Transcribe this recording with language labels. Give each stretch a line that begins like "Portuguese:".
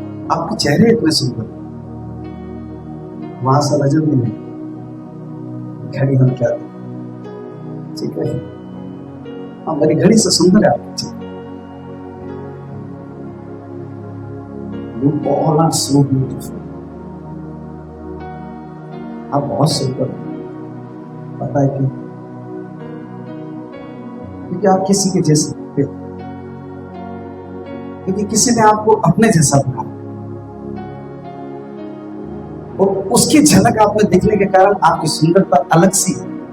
Hindi: आपके चेहरे इतने सुंदर, वहां से नजर नहीं, घड़ी हम क्या थे, ठीक है, हाँ मेरी घड़ी से सुंदर है आपकी चेहरे।
English: You all are so beautiful.
Hindi: आप बहुत सुंदर हो, पता है क्यों? क्योंकि आप किसी के जैसे दिखते हो, क्योंकि किसी ने आपको अपने जैसा बनाया और उसकी झलक आप में दिखने के कारण आपकी सुंदरता अलग सी है।